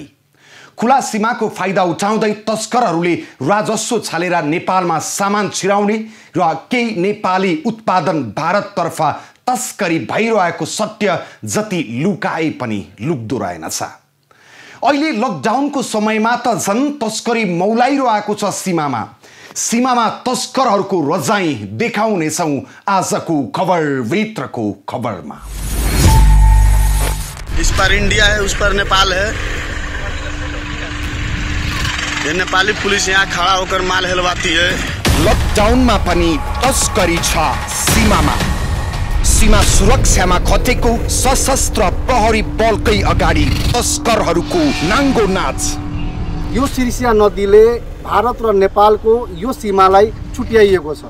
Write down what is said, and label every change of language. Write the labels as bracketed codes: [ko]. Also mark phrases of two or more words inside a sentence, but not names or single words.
[ne] खुला सीमाको फाइदा उठाउँदै तस्करहरूले राजस्व छालेर नेपालमा सामान छिराउने र केही नेपाली उत्पादन भारततर्फ तस्करी भइरहेको सत्य जति लुकाए पनि लुक्दो रहेनछ। अहिले लकडाउनको समयमा त झन् तस्करी मौलाइरहेको छ सीमामा। सीमामा तस्करहरूको रजाई देखाउनेछौँ आजको खबर भित्रको खबरमा। [hi] इस पर इंडिया है, उस पर नेपाल है। ये नेपाली पुलिस यहाँ खड़ा होकर माल हेलवाती है। [ne] लकडाउनमा पनि तस्करी छ सीमामा। सीमा सुरक्षामा खटेको सशस्त्र प्रहरी बलकै अगाडि तस्करहरूको नाङ्गो नाच। यो सिर्सिया नदीले भारत र नेपालको यो सीमालाई छुट्याइएको छ।